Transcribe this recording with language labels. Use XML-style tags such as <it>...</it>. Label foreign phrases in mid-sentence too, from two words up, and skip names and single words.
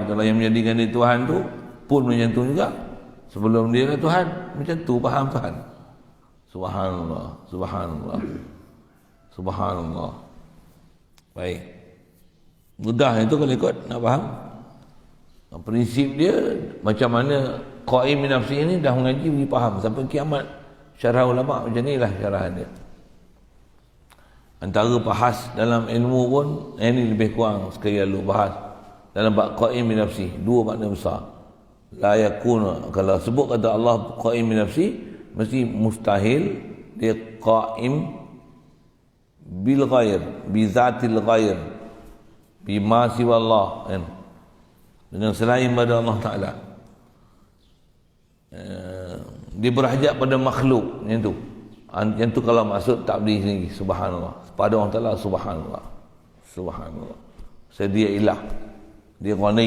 <ms>Kalau yang menjadikan dia Tuhan tu pun macam tu juga, sebelum dia lah Tuhan. Macam tu faham Tuhan.</ms> <ar>سبحان الله، سبحان الله، سبحان الله.</ar> <ms>Baik, mudah itu kalau ikut nak faham. Prinsip dia macam mana</ms> <ar>قائم بنفسه</ar> <ms>ini dah mengaji boleh faham sampai kiamat. Syarah ulama macam inilah syarahan dia. Antara bahas dalam ilmu pun ini lebih kurang sekali lalu bahas dalam bab</ms> <ar>قائم بنفسه,</ar> <ms>dua makna besar.</ms> <ar>لا يكون,</ar> <ms>kalau sebut kata Allah</ms> <ar>قائم بنفسه,</ar> <ms>mesti mustahil dia</ms> <ar>قائم بالغير، بذات الغير، بما سوى الله,</ar> <ms>kan? Dengan selain pada Allah Ta'ala. Dia berhajat pada makhluk, yang tu. Yang tu kalau maksud tak beri sendiri, subhanallah. Pada Allah Ta'ala, subhanallah. Subhanallah. Dia ilah. Dia ghani.</ms>